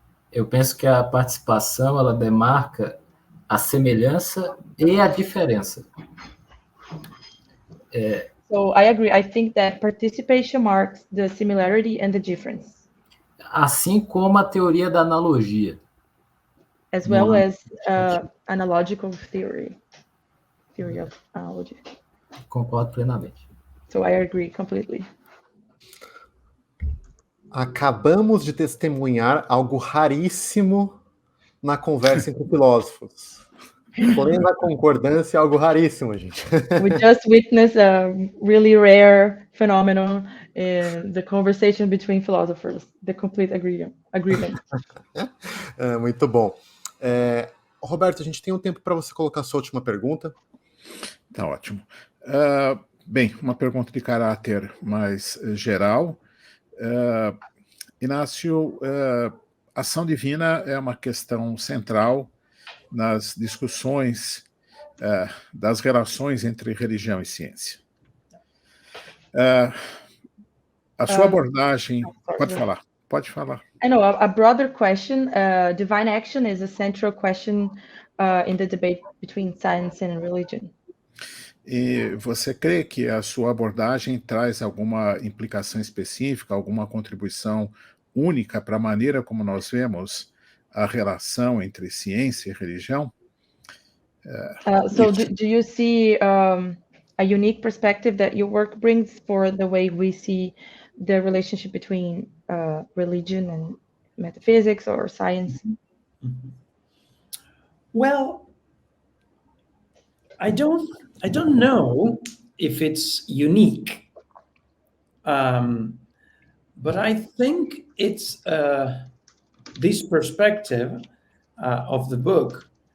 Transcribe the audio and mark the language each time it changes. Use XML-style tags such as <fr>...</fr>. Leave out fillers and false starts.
<pt>Eu penso que a participação ela demarca a semelhança e a diferença.</pt> <en>So I agree. I think that participation marks the similarity and the difference.</en> <pt>Assim como a teoria da analogia.</pt> <en>As well as analogical theory of analogy.</en> <pt>Concordo plenamente.</pt> <en>So I agree completely.</en> <pt>Acabamos de testemunhar algo raríssimo na conversa entre filósofos. Porém, na concordância, algo raríssimo, gente.</pt> <en>We just witnessed a really rare phenomenon in the conversation between philosophers, the complete agreement.</en> <pt>Muito bom. Roberto, a gente tem um tempo para você colocar a sua última pergunta. Tá ótimo. Bem, uma pergunta de caráter mais geral. Inácio, ação divina é uma questão central nas discussões das relações entre religião e ciência. A sua abordagem... Pode falar.</pt> <en>I know, a broader question, divine action is a central question in the debate between science and religion.</en> <pt>E você crê que a sua abordagem traz alguma implicação específica, alguma contribuição única para a maneira como nós vemos a relação entre ciência e religião?</pt> <en>So do you see a unique perspective that your work brings for the way we see the relationship between religion and metaphysics or science? Mm-hmm. Well, I don't know if it's unique, but I think it's this perspective of the book</en>